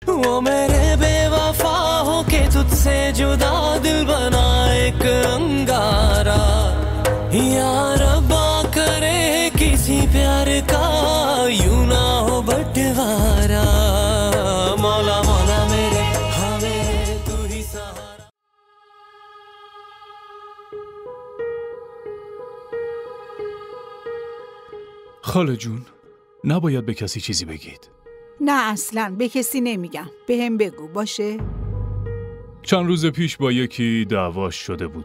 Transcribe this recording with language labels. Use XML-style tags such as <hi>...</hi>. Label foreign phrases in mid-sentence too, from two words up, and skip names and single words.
<hi>वो मेरे बेवफा हो के तुझसे जुदा दिल बना एक अंगारा या रब्बा करे किसी प्यार का यूं ना हो बंटवारा मौला मौला मेरे हाँ मेरे तू ही सहारा</hi> <fa>خاله جون نباید به کسی چیزی بگید. نه اصلا به کسی نمیگم. بهم بگو باشه. چند روز پیش با یکی دعواش شده بود.</fa>